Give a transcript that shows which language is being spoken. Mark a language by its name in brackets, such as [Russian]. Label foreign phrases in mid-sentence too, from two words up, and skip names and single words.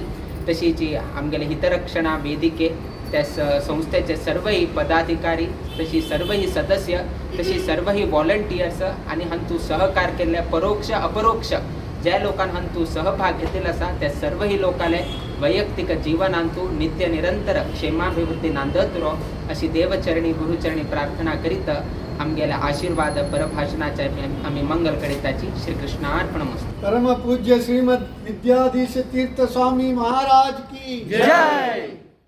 [Konkani] तशीच आमगेले हितरक्षणा वेदिके त्या संस्थेचे सर्वही पदाधिकारी, तशी सर्वही सदस्य, तशी सर्वही वॉलंटियर्स आणि हांतू सहकार केल्ले परोक्ष अपरोक्ष ज्या लोकांनी हांतू सहभाग घेतिल्लो आसा त्या सर्वही लोकांले वैयक्तिक जिवनांतू नित्य निरंतर क्षेमाभिवृद्धी नांदत उरो अशी देवचरणी गुरुचरणी प्रार्थना करीत आमगेले आशीर्वाद परभाषणाचे आम्ही मंगल करीताची. [Sanskrit] श्री कृष्णार्पणमस्तु. परम पूज्य श्रीमद विद्याधीश तीर्थ स्वामी [Hindi] महाराज की जय.